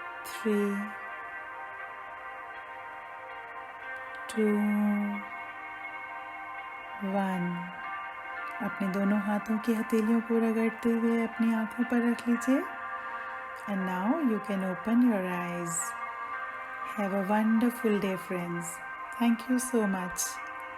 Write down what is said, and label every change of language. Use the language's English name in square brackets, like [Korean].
[English] Three, two, one. [Hindi] अपने दोनों हाथों की हथेलियों को रगड़ते हुए अपनी आंखों पर रख लीजिए। [English] And now you can open your eyes. Have a wonderful day, friends. Thank you so much.